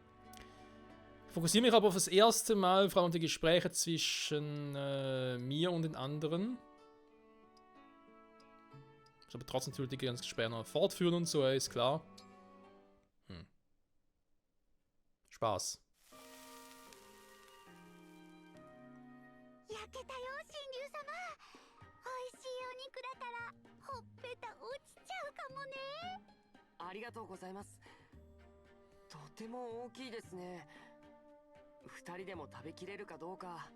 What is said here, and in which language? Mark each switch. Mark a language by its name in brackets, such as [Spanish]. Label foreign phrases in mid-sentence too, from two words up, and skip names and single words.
[German] Ich fokussiere mich aber auf das erste Mal, vor allem die Gespräche zwischen mir und den anderen. Ich aber trotzdem natürlich die ganzen Gespräche noch fortführen und so, ist klar. Spaß. [Japanese] 焼けたよ、 様、美味しいお肉だからほっぺた落ちちゃうかもね。ありがとうございます。とても大きいですね。2人でも食べきれるかどうか。